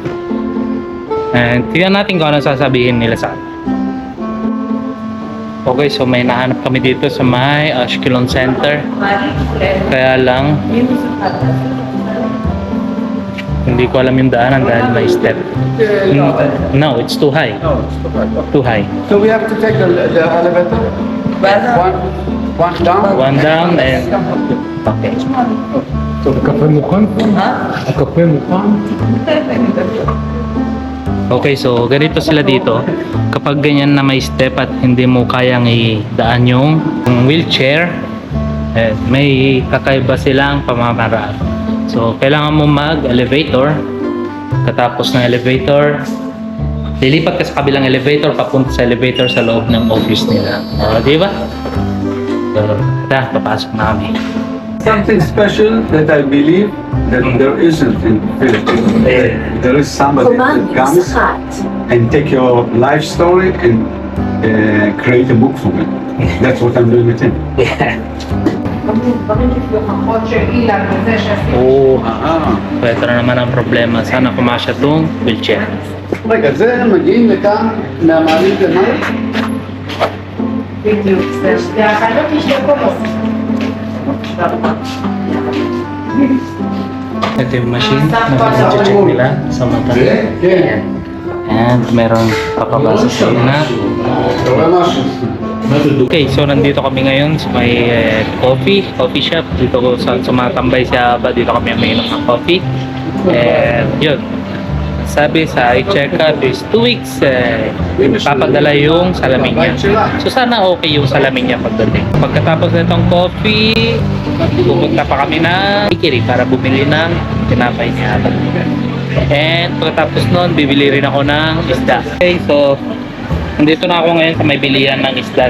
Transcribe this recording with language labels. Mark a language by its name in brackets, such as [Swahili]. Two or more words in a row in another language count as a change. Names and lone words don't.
[Filipino] And tingnan natin kung ano sasabihin nila sa akin. Okay, so may nahanap kami dito sa may Ashkelon Center. Kaya lang hindi ko alam yung daanan dahil may step. [English] No, it's too high. Too high. So we have to take the elevator? One down? One down and... Okay. [Hebrew] טוב, הקפה מוכן? הקפה מוכן? [Filipino] Okay, so ganito sila dito. Kapag ganyan na may step at hindi mo kayang idaan yung wheelchair, may kakaiba silang pamamaraan. So, kailangan mo mag-elevator. Katapos ng elevator, lilipat ka sa kabilang elevator, papunta sa elevator sa loob ng office nila. Di ba? So, papasok na kami. [English] Something special that I believe that there isn't in Philippines. There is somebody that comes and take your life story and create a book for me. That's what I'm doing with him. [Filipino] Yeah. Oh, so ito na naman ang problema. Sana kumasya tong wheelchair. [Hebrew] רגע, זה מגיעים לכאן מהמעלית למעלה? בדיוק, זה החלוק יש לקומות. [Filipino] Ito yung machine na pinag-check nila sa mata. [Hebrew] כן. [Filipino] And meron papabasa sa na. [Hebrew] אתה רואה משהו? [Filipino] Okay, so nandito kami ngayon sa may [English] coffee shop. [Filipino] Dito ko sa sumatambay siya ba dito kami umiinom ng coffee. And yun. Sabi sa i-check up is 2 weeks papadala yung salamin niya. So sana okay yung salamin niya pagdating. Pagkatapos nitong coffee, pupunta pa kami na Ikiri para bumili ng tinapay niya. And pagkatapos nun, bibili rin ako ng isda. Okay, so nandito na ako ngayon sa may bilihan ng isda.